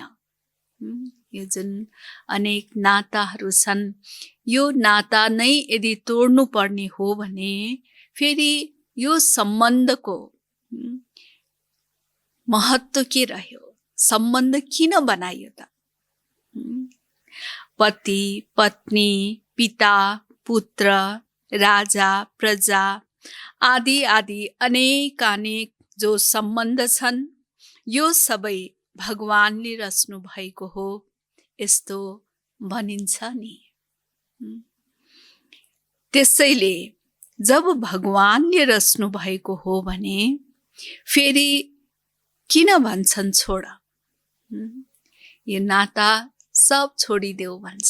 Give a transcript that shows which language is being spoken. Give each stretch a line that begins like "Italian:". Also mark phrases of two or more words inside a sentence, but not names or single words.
Nepali: यो जुन अनेक नाताहरू छन्, यो नाता नै यदि तोड्नु पर्ने हो भने फेरि यो सम्बन्धको महत्त्व के रह्यो? सम्बन्ध किन बनाइयो त? पति पत्नी, पिता पुत्र, राजा प्रजा आदि आदि अनेक जो सम्बन्ध छन्, यो सबै भगवानले रच्नु भएको हो, यस्तो भनिन्छ नि। त्यसैले जब भगवानले रच्नु भएको हो भने फेरि किन भन्छन् छोड, यो नाता सब छोडिदेऊ भन्छ।